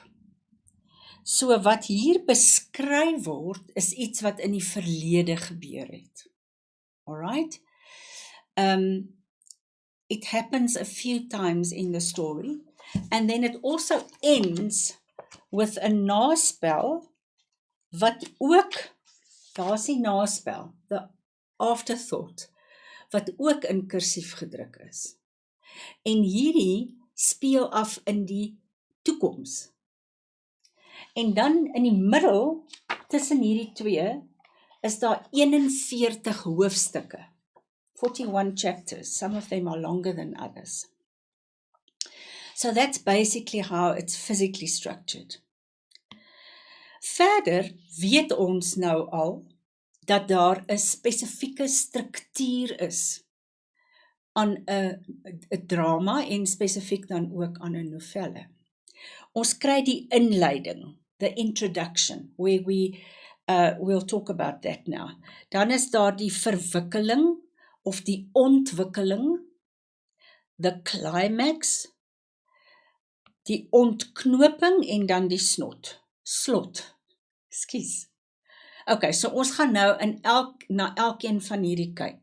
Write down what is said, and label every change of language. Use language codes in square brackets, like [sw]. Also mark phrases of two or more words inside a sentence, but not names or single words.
[af] So wat hier beskryf word, is iets wat in die verlede gebeur het. [en] Alright? It happens a few times in the story, and then it also ends with a naspel, [af] wat ook, daar is die naspel, [en] the afterthought, [af] wat ook in kursief gedruk is. En hierdie speel af in die toekoms. En dan in die middel, tussen hierdie twee, is daar 41 hoofstukke. [en] 41 chapters, some of them are longer than others. So that's basically how it's physically structured. [af] Verder weet ons nou al, dat daar 'n spesifieke struktuur is aan 'n drama en spesifiek dan ook aan 'n novelle. Ons kry die inleiding, [en] the introduction, where we'll talk about that now. [af] Dan is daar die verwikkeling of die ontwikkeling, [en] the climax, [af] die ontknoping en dan die slot. Ekskuus. Okay, so ons gaan nou na elkeen van hierdie kyk.